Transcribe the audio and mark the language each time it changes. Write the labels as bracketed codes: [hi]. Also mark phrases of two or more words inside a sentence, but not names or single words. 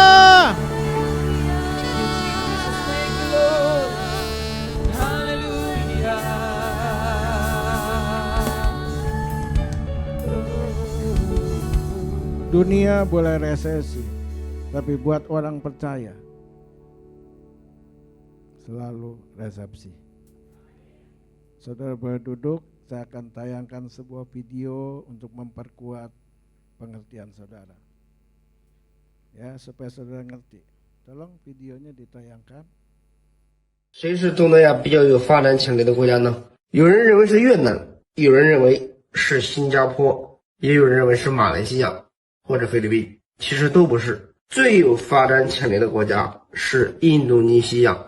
[id] Dunia boleh resesi, tapi buat orang percaya selalu resepsi. Saudara boleh duduk, saya akan tayangkan sebuah video untuk memperkuat pengertian saudara. Ya, supaya saudara ngerti. Tolong videonya ditayangkan. [zh] 谁是东南亚比较有发展潜力的国家呢？有人认为是越南，有人认为是新加坡，也有人认为是马来西亚或者菲律宾。其实都不是，最有发展潜力的国家是印度尼西亚。